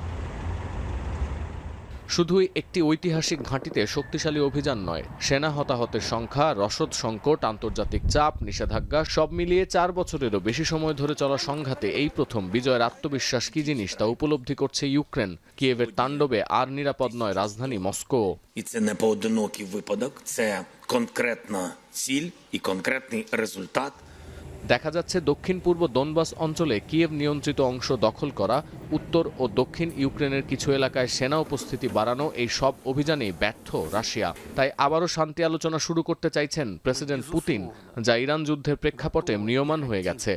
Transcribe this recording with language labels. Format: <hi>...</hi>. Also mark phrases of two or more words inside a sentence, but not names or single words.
<bn>শুধুই একটি ঐতিহাসিক ঘাঁটিতে শক্তিশালী অভিযান নয়, সেনা হতাহতের সংখ্যা, রসদ সংকট, আন্তর্জাতিক চাপ, নিষেধাজ্ঞা সব মিলিয়ে 4 বছরেরও বেশি সময় ধরে চলা সংঘাতে এই প্রথম বিজয়ের আত্মবিশ্বাস কি জিনিস তা উপলব্ধি করছে ইউক্রেন। কিয়েভের তাণ্ডবে আর নিরাপদ নয় রাজধানী মস্কো।</bn> <uk>І це не поодинокий випадок, це конкретна ціль і конкретний результат.</uk> <bn>দেখা যাচ্ছে দক্ষিণ পূর্ব দোনবাস অঞ্চলে কিয়েভ নিয়ন্ত্রিত অংশ দখল করা, উত্তর ও দক্ষিণ ইউক্রেনের কিছু এলাকায় সেনা উপস্থিতি বাড়ানো, এই সব অভিযানেই ব্যর্থ রাশিয়া। তাই আবারও শান্তি আলোচনা শুরু করতে চাইছেন প্রেসিডেন্ট পুতিন, যা ইরান যুদ্ধের প্রেক্ষাপটে ম্রিয়মাণ হয়ে গেছে।</bn>